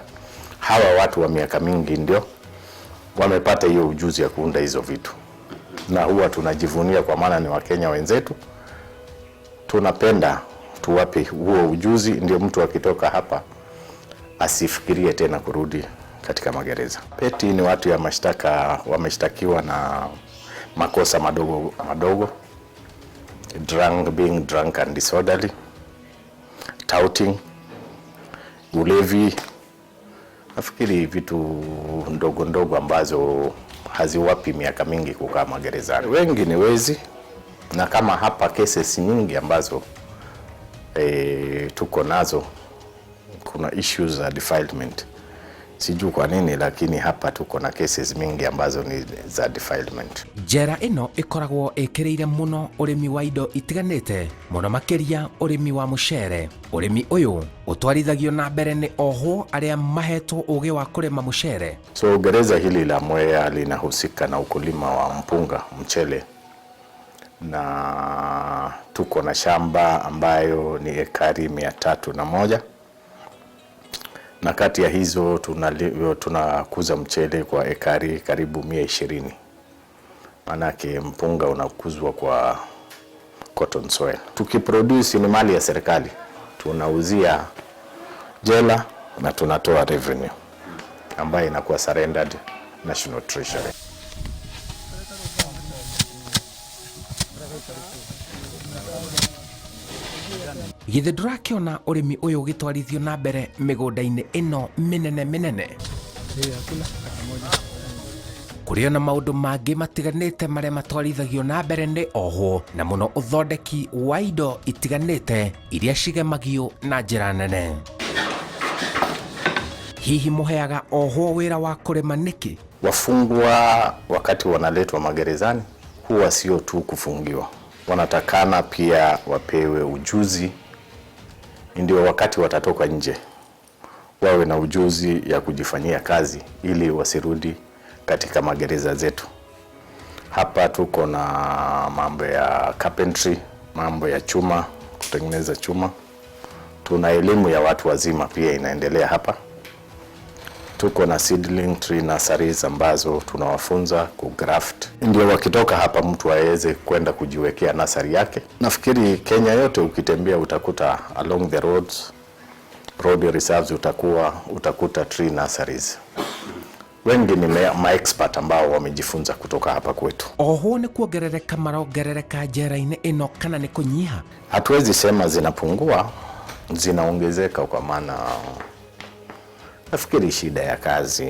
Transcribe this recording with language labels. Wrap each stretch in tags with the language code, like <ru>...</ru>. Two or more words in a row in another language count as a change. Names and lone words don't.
<sw>Hawa watu wa miaka mingi ndio wamepata hiyo ujuzi ya kuunda hizo vitu, na huwa tunajivunia kwa maana ni Wakenya wenzetu. Tunapenda tuwape huo ujuzi, ndio mtu akitoka hapa asifikirie tena kurudi katika magereza. Peti ni watu ya mashtaka wameshtakiwa na makosa madogo,</sw> <en>being drunk and disorderly, touting,</en> <sw>ulevi. Nafikiri vitu ndogo ambazo haziwapi miaka mingi kukaa magerezani. Wengi ni wezi, na kama hapa cases nyingi ambazo tuko nazo, kuna issues za defilement. Sijui kwa nini, lakini hapa tuko na cases mingi ambazo ni za defilement.</sw> <ki>Njera ĩno ĩkoragwo ĩkĩrĩire mũno ũrĩmi wa indo itiganĩte, mũno makĩria ũrĩmi wa mũcere. Ũrĩmi ũyũ ũtwarithagio na mbere nĩ ohwo arĩa mahetwo ũgĩ wa kũrĩma mũcere.</ki> <sw>So gereza hili la Mwea linahusika na ukulima wa mpunga, mchele, na tuko na shamba ambayo ni ekari 301. Na kati ya hizo tunakuza mchele kwa ekari karibu 120. Manake mpunga unakuzwa kwa</sw> <en>cotton soil.</en> <sw>Tukiproduce ni mali ya serikali, tunauzia jela na tunatoa revenue ambayo inakuwa</sw> <en>surrendered National Treasury.</en> <ki>Githĩ ndũrakĩona ũrĩmi ũyũ ũgĩtwarithio na mbere mĩgũnda-inĩ ĩno mĩnene? Kũrĩ ona maũndũ mangĩ matiganĩte marĩa matwarithagio na mbere nĩ ohwo, na mũno ũthondeki wa indo itiganĩte iria cigemagio na njĩra nene. Hihi mũheaga ohwo wĩra wa kũrĩma nĩkĩ?</ki> <sw>Wafungwa wakati wanaletwa magerezani huwa sio tu kufungiwa, wanatakana pia wapewe ujuzi, ndio wakati watatoka nje wawe na ujuzi ya kujifanyia kazi ili wasirudi katika magereza zetu. Hapa tuko na mambo ya carpentry, mambo ya chuma, kutengeneza chuma. Tuna elimu ya watu wazima pia inaendelea hapa. Tuko na</sw> <en>seedling tree nurseries</en> <sw>ambazo tunawafunza kugraft, ndio wakitoka hapa mtu aweze kwenda kujiwekea nursery yake. Nafikiri Kenya yote ukitembea utakuta</sw> <en>along the roads road reserves</en> <sw>utakuta</sw> <en>tree nurseries.</en> <sw>Wengi ni ma-expert ambao wamejifunza kutoka hapa kwetu.</sw> <ki>Ohwo ni kuongerereka marongerereka njera-inĩ ĩno kana ni kunyiha?</ki> <sw>Hatuwezi sema zinapungua, zinaongezeka kwa maana nafikiri shida ya kazi.</sw>